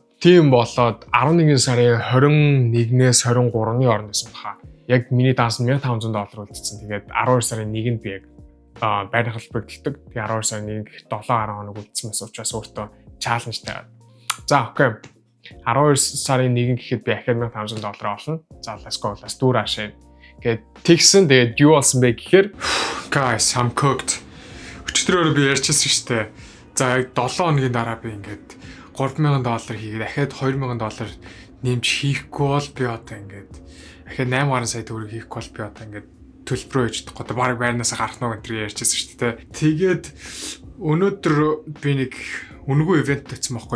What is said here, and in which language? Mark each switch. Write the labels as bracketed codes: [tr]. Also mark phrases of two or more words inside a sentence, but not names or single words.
[mn] Тийм болоод 11 сарын 21-ээс 23-ны хооронд байсан баха. Яг миний данс $1,500 үлдсэн. Тэгээд 12 сарын 1-нд би яг байрны холбоог төлдөг. Тэгээ 12 сарын 1 гэхэд 7 хоног үлдсэн байсан учраас өөртөө чаленж тавиад. За окей. 12 сарын 1 гэхэд би ахад $1,500 олно. [en] За let's go. Let's do that shit. [mn] Гэт тэгсэн тэгээд юу болсон бэ гэхээр [en] guys, I'm cooked. [mn] Өчигдрөөр би ярьчихсан шүү дээ. За яг 7 хоногийн дараа би ингээд $3,000 хийгээд ахад $2,000 нэмж хийхгүй бол би одоо ингээд ахад 8 гаруй сая төгрөг хийхгүй бол би одоо ингээд төлбөрөө хийж чадахгүй. Бараг байрнаас гарах нь гэж ярьчихсан шүү дээ. Тэгээд өнөөдөр би нэг үнэгүй ивент тавьсан байхгүй.